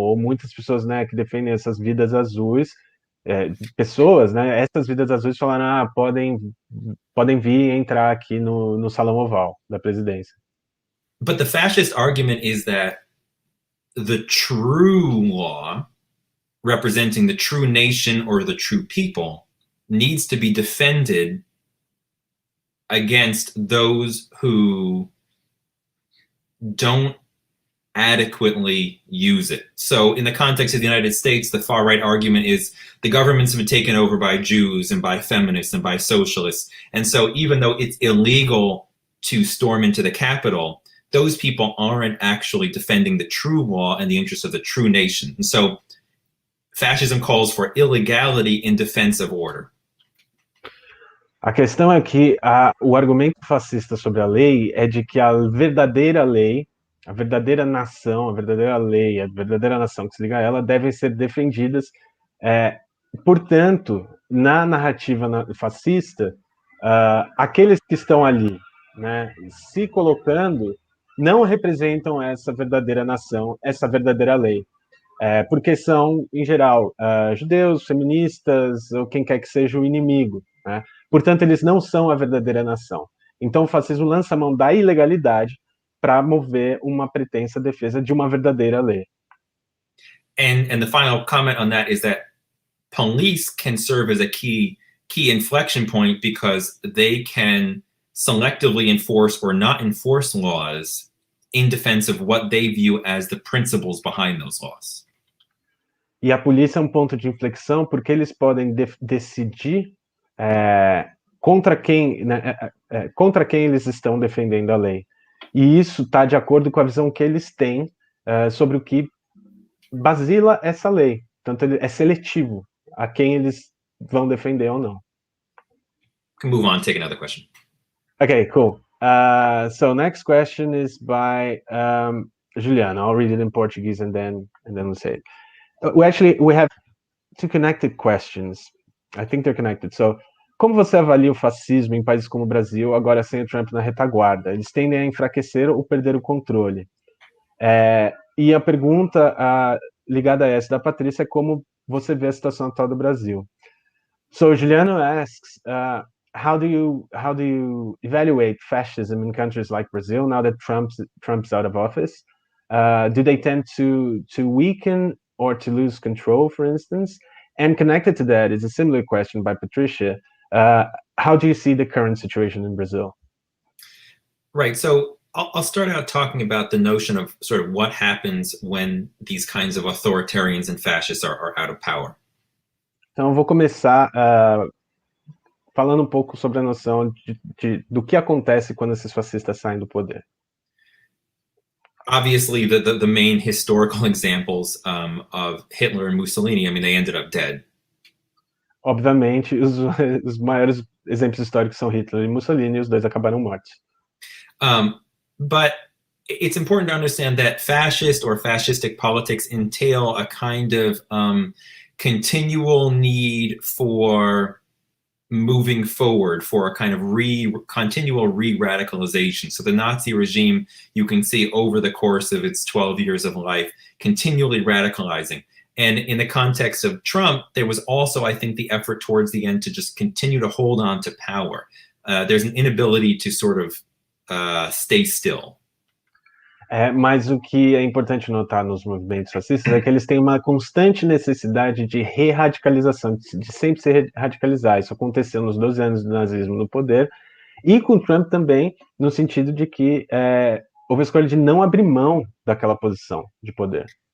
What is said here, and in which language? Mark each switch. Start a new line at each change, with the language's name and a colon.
Portuguese: Ou muitas pessoas, né, que defendem essas vidas azuis, pessoas, né, essas vidas azuis falaram, podem vir entrar aqui no Salão Oval da presidência.
English: But the fascist argument is that the true law, representing the true nation or the true people, needs to be defended against those who don't adequately use it. So in the context of the United States, the far-right argument is the governments have been taken over by Jews and by feminists and by socialists. And so even though it's illegal to storm into the Capitol, those people aren't actually defending the true law and the interests of the true nation. And so fascism calls for illegality in defense of order.
Portuguese: A questão é que o argumento fascista sobre a lei é de que a verdadeira lei, a verdadeira nação, a verdadeira lei, a verdadeira nação que se liga a ela devem ser defendidas. Portanto, na narrativa fascista, aqueles que estão ali, né, se colocando, não representam essa verdadeira nação, essa verdadeira lei. Porque são, em geral, judeus, feministas, ou quem quer que seja o inimigo, né? Portanto, eles não são a verdadeira nação. Então, o fascismo lança a mão da ilegalidade para mover uma pretensa defesa de uma verdadeira lei.
English: And the final comment on that is that police can serve as a key inflection point because they can selectively enforce or not enforce laws in defense of what they view as the principles behind those laws.
Portuguese: E a polícia é um ponto de inflexão porque eles podem decidir contra quem eles estão defendendo a lei. E isso está de acordo com a visão que eles têm sobre o que basila essa lei. Portanto, é seletivo a quem eles vão defender ou não.
English: We can move on, take another question. Okay, cool. So next question is by Juliana. I'll read it in Portuguese and then we'll say it. We have two connected questions. I think they're connected.
Portuguese: So, como você avalia o fascismo em países como o Brasil, agora sem o Trump na retaguarda? Eles tendem a enfraquecer ou perder o controle? E a pergunta ligada a essa da Patrícia é como você vê a situação atual do Brasil.
English: So Juliano asks, how do you evaluate fascism in countries like Brazil now that Trump's out of office? Do they tend to weaken or to lose control, for instance? And connected to that is a similar question by Patricia. How do you see the current situation in Brazil? Right. So I'll start out talking about the notion of sort of what happens when these kinds of authoritarians and fascists are out of power.
Portuguese: Então, eu vou começar falando um pouco sobre a noção do que acontece quando esses fascistas saem do poder.
English: Obviously, the main historical examples of Hitler and Mussolini, I mean, they ended up dead.
Portuguese: Obviamente, os maiores exemplos históricos são Hitler e Mussolini, e os dois acabaram mortos.
English: But it's important to understand that fascist or fascistic politics entail a kind of continual need for moving forward, for a kind of continual re-radicalization. So the Nazi regime, you can see over the course of its 12 years of life, continually radicalizing. And in the context of Trump, there was also, I think, the effort towards the end to just continue to hold on to power. There's an inability to sort of stay still.
Portuguese: Mas o que é importante notar nos movimentos fascistas é que eles têm uma constante necessidade de re-radicalização, de sempre se radicalizar. Isso aconteceu nos 12 anos do nazismo no poder, e com Trump também, no sentido de que houve a escolha de não abrir mão daquela posição de poder.